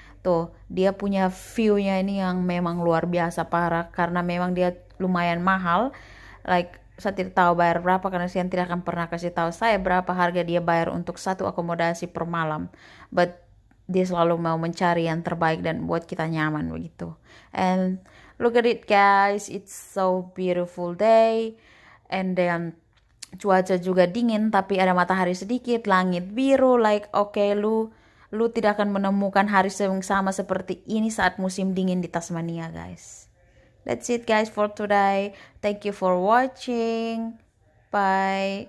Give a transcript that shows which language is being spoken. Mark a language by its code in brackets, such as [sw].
[id] Tuh, dia punya view-nya ini yang memang luar biasa parah karena memang dia lumayan mahal. Like saya tidak tahu bayar berapa karena saya tidak akan pernah kasih tahu saya berapa harga dia bayar untuk satu akomodasi per malam. But dia selalu mau mencari yang terbaik dan buat kita nyaman begitu. [en] And look at it, guys, it's so beautiful day. And then [id] cuaca juga dingin tapi ada matahari sedikit, langit biru. Like okay, lu tidak akan menemukan hari yang sama seperti ini saat musim dingin di Tasmania, guys. [en] That's it, guys, for today. Thank you for watching. Bye.